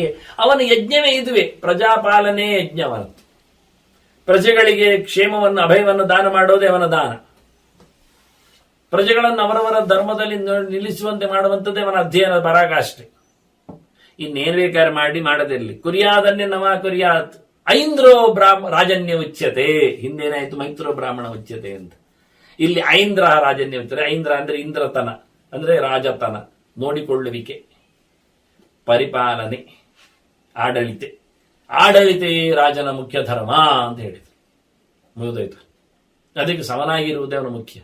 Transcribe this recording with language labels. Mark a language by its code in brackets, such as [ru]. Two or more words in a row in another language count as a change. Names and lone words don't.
[kn] ಅವನ ಯಜ್ಞವೇ ಇದುವೇ, ಪ್ರಜಾಪಾಲನೆ ಯಜ್ಞವನ. ಪ್ರಜೆಗಳಿಗೆ ಕ್ಷೇಮವನ್ನು ಅಭಯವನ್ನು ದಾನ ಮಾಡೋದೇ ಅವನ ದಾನ. ಪ್ರಜೆಗಳನ್ನು ಅವರವರ ಧರ್ಮದಲ್ಲಿ ನಿಲ್ಲಿಸುವಂತೆ ಮಾಡುವಂಥದ್ದೇ ಅವನ ಅಧ್ಯಯನ ಪರಾಕಾಷ್ಠೆ. ಇನ್ನೇನು ಬೇಕಾದ್ರೆ ಮಾಡದಿರಲಿ. [sa] ಕುರಿಯಾದನ್ನೇ ನವಾ ಕುರಿಯಾತ್. ಐಂದ್ರೋ ರಾಜನ್ಯ ಉಚ್ಯತೆ. [kn] ಹಿಂದೇನಾಯ್ತು? [sa] ಮೈತ್ರೋ ಬ್ರಾಹ್ಮಣ ಉಚ್ಯತೆ [kn] ಅಂತ. ಇಲ್ಲಿ [sa] ಐಂದ್ರ ರಾಜನ್ಯ ಉಚ್ಯತೆ. [kn] ಐಂದ್ರ ಅಂದ್ರೆ ಇಂದ್ರತನ, ಅಂದ್ರೆ ರಾಜತನ, ನೋಡಿಕೊಳ್ಳುವಿಕೆ, ಪರಿಪಾಲನೆ, ಆಡಳಿತೆ ರಾಜನ ಮುಖ್ಯ ಧರ್ಮ ಅಂತ ಹೇಳಿದ್ರು. ಮುಗಿದೋಯ್ತು. ಅದಕ್ಕೆ ಸಮನಾಗಿರುವುದೇ ಅವನ ಮುಖ್ಯ.